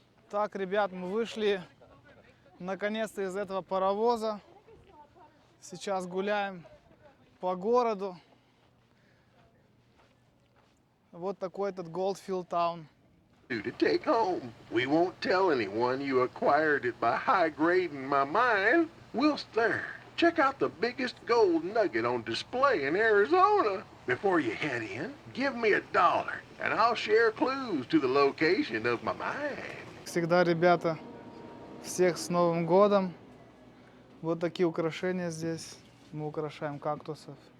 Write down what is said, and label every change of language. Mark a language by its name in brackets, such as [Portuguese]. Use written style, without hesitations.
[Russian] Так, ребят, мы вышли наконец-то из этого паровоза. Сейчас гуляем по городу. Вот такой этот Goldfield Town. [English] To take home. We won't tell anyone you acquired it by high-grading my mine. Whilst there, check out the biggest gold nugget on display in Arizona. Before you head in, give me $1, and I'll share clues to the location of my mine. [Russian] Всегда, ребята, всех с Новым годом. Вот такие украшения здесь. Мы украшаем кактусов.